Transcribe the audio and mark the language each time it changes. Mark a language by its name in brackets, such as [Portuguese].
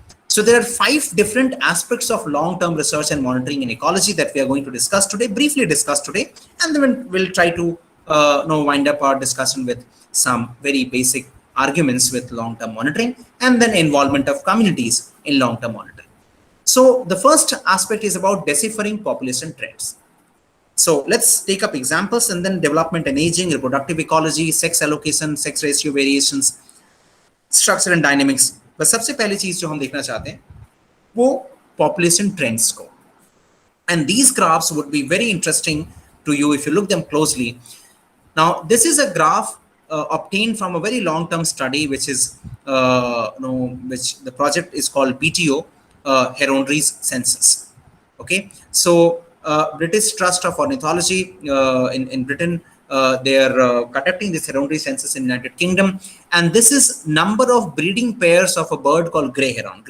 [English] So there are 5 different aspects of long-term research and monitoring in ecology that we are going to discuss today, briefly discuss today, and then we'll try to wind up our discussion with some very basic arguments with long-term monitoring, and then involvement of communities in long-term monitoring. So the first aspect is about deciphering population trends. So let's take up examples, and then development and aging, reproductive ecology, sex allocation, sex ratio variations, structure and dynamics. [Hindi] बस सबसे पहली चीज जो हम देखना चाहते हैं वो [English] population trends [Hindi] को. [English] And these graphs would be very interesting to you if you look them closely. Now, this is a graph obtained from a very long-term study, which is, which the project is called BTO, Heronry's Census. Okay, so British Trust of Ornithology in Britain, they are conducting this Heronry census in United Kingdom, and this is number of breeding pairs of a bird called grey heron.